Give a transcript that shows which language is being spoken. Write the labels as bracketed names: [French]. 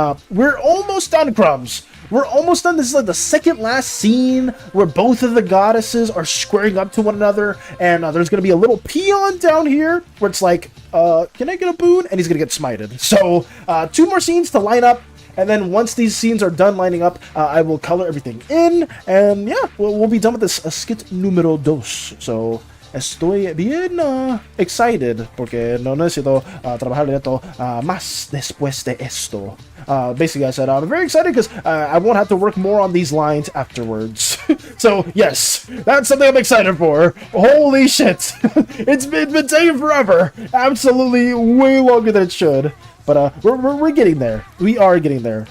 [English] We're almost done, Crumbs. We're almost done. This is like the second last scene where both of the goddesses are squaring up to one another, and there's going to be a little peon down here where it's like, can I get a boon? And he's going to get smited. So 2 more scenes to line up, and then once these scenes are done lining up, I will color everything in, and yeah, we'll be done with this skit número 2. [Spanish] So estoy bien [English] excited [Spanish] porque no necesito trabajar directo más después de esto. [English] Basically, I said I'm very excited because I won't have to work more on these lines afterwards. So yes, that's something I'm excited for. Holy shit, it's been taking forever. Absolutely way longer than it should. But we're getting there. We are getting there.